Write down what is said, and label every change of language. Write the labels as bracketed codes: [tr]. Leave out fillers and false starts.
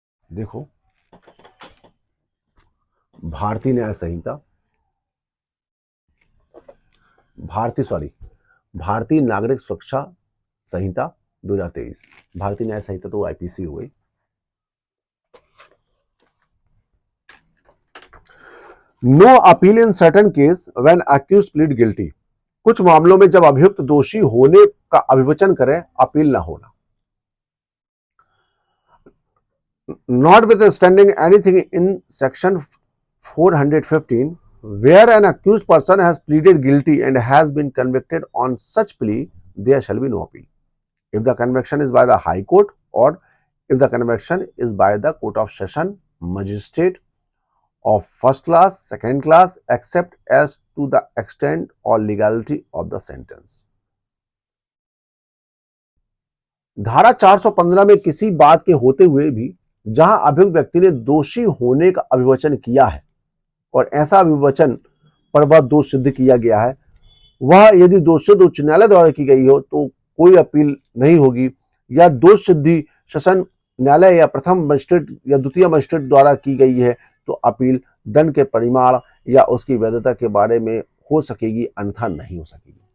[hi] देखो, भारतीय न्याय संहिता भारतीय नागरिक सुरक्षा संहिता 2023, भारतीय न्याय संहिता तो आईपीसी हो गई। [en] No appeal in certain case when accused plead guilty. [hi] कुछ मामलों में जब अभियुक्त दोषी होने का अभिवचन करे, अपील ना होना। [en] Notwithstanding anything in section 415, where an accused person has pleaded guilty and has been convicted on such plea, there shall be no appeal. If the conviction is by the High Court or if the conviction is by the Court of Session Magistrate of first class, second class, except as to the extent or legality of the sentence. [hi] धारा 415 में किसी बात के होते हुए भी जहां अभियुक्त व्यक्ति ने दोषी होने का अभिवचन किया है और ऐसा अभिवचन पर वह दोष सिद्ध किया गया है, वह यदि दोषसिद्ध उच्च न्यायालय द्वारा की गई हो तो कोई अपील नहीं होगी, या दोष सिद्धि सेशन न्यायालय या प्रथम मजिस्ट्रेट या द्वितीय मजिस्ट्रेट द्वारा की गई है तो अपील दंड के परिमाण या उसकी वैधता के बारे में हो सकेगी, अन्यथा नहीं हो सकेगी।